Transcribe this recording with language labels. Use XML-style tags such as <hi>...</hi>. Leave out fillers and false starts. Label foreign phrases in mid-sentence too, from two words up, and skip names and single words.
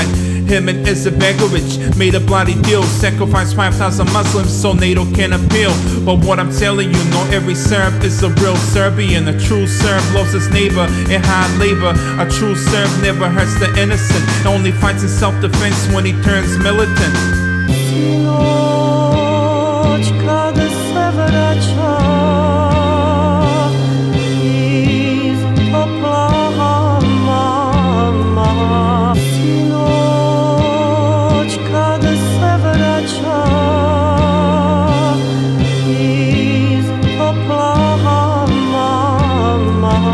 <en>Him and Izetbegovic made a bloody deal. Sacrificed 5,000 Muslims so NATO can appeal. But what I'm telling you, not every Serb is a real Serbian. A true Serb loves his neighbor in hard labor. A true Serb never hurts the innocent. Only fights in self-defense when he turns militant.</en> <sr>Sinoć kada se vraća iz topla mama. Sinoć kada se vraća iz topla mama.</sr>